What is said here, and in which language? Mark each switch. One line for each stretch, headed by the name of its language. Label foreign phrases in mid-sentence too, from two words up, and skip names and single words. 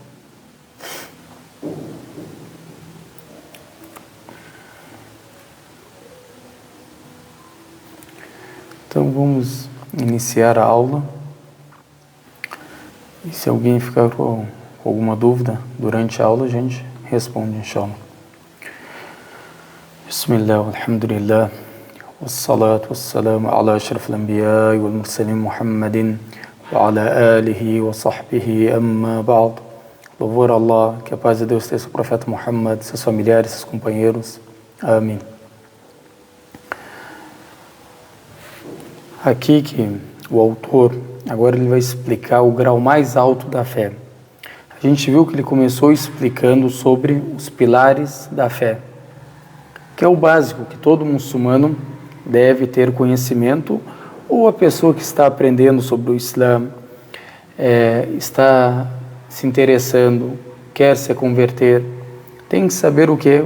Portuguese: Então vamos iniciar a aula. E se alguém ficar com alguma dúvida durante a aula, a gente responde, inshallah.
Arabic: بسم الله، الحمد لله، والصلاة والسلام على أشرف الأنبياء والمرسلين محمد وعلى آله وصحبه أما بعد.
Portuguese: Louvor a Allah, que a paz de Deus esteja sobre o profeta Muhammad, seus familiares, seus companheiros. Amém. Aqui que o autor, agora ele vai explicar o grau mais alto da fé. A gente viu que ele começou explicando sobre os pilares da fé, que é o básico, que todo muçulmano deve ter conhecimento, ou a pessoa que está aprendendo sobre o Islã, está se interessando, quer se converter, tem que saber o que?